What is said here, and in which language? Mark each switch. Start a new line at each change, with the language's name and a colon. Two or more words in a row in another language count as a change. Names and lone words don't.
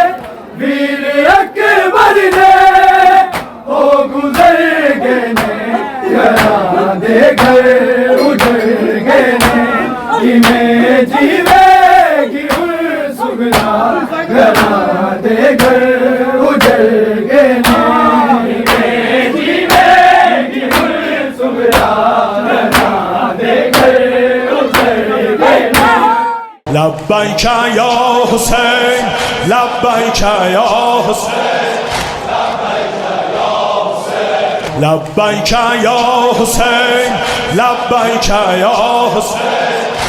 Punjabi: ਵੀਰ ਅਕਬਰ ਨੇ ਓ ਗੁਜ਼ਰ ਗਏ ਨੇ ਘਰਾਂ ਦੇ ਘਰ ਉਜੜ ਗਏ ਨੇ ਕਿਵੇਂ ਜੀਵੇਗੀ ਹੁਰ ਸੁਗਨਾ ਘਰਾਂ ਦੇ ਘਰ ਉਜੜ ਗਏ ਨੇ ਕਿਵੇਂ ਜੀਵੇਗੀ ਹੁਰ ਸੁਗਨਾ ਘਰਾਂ ਦੇ ਘਰ ਉਜੜ ਗਏ ਨੇ
Arabic: لبیک یا حسین لبیک یا حسین لبیک یا حسین لبیک یا حسین